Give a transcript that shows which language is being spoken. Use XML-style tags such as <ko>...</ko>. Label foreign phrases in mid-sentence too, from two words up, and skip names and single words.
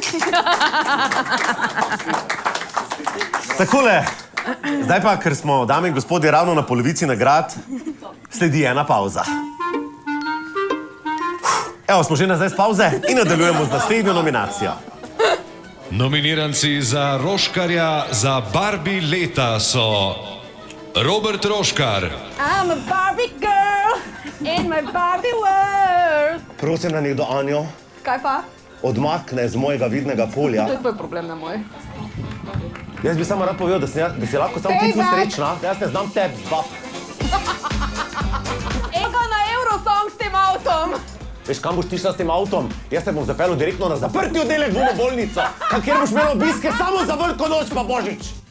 <sl>Takole, zdaj pa, ker smo, dame in gospodje, ravno na polovici nagrad, sledi ena pauza. Evo, smo že nazaj z pauze in nadaljujemo z naslednjo nominacijo. Nominiranci za Roškarja za Barbie leta so Robert Roškar,</sl> <en>I'm a Barbie girl in my Barbie world.</en> <sl>Prosim, da nekdo Anjo Kaj pa? odmakne z mojega vidnega polja. To je tvoj problem, ne moj. Jaz bi samo rad povedal, da si lahko samo ti srečna, da jaz ne znam tebi, bab. Ego na Eurosong s tem avtom. Veš, kam boš ti šla s tem avtom? Jaz te bom zapeljal direktno na zaprti oddelek v bolnico, kjer boš imel obiske samo za Veliko noč pa Božič.</sl>